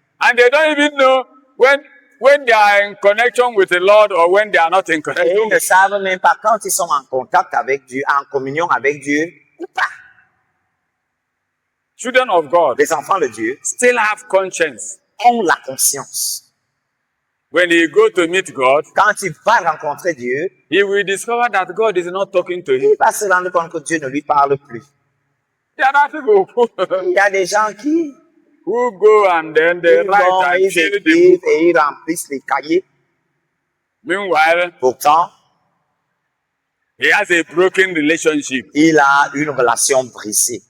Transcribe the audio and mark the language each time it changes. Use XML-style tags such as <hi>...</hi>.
<en>and they don't even know when they are in connection with the Lord or when they are not in</en> <fr>Et</fr> <en>connection.</en> <fr>ils ne savent même pas quand ils sont en contact avec Dieu, en communion avec Dieu ou pas.</fr> <en>Children of God</en> <fr>Les enfants de Dieu</fr> <en>still have conscience.</en> <fr>ont la conscience.</fr> <en>When you go to meet God,</en> <fr>Quand il va rencontrer Dieu,</fr> <en>he will discover that God is not talking to him.</en> <fr>il va se rendre compte que Dieu ne lui parle plus.</fr> <en>There are people</en> <fr>Il y a des gens qui</fr> <en>who go and then they</en> <fr>ils</fr> <en>write</en> <fr>vont,</fr> <en>and</en> <fr>ils</fr> <en>fill the</en> <fr>écrivent</fr> <en>book.</en> <fr>et ils remplissent les cahiers.</fr> <en>Meanwhile,</en> <fr>Pourtant,</fr> <en>he has a broken relationship.</en> <fr>il a une relation brisée.</fr>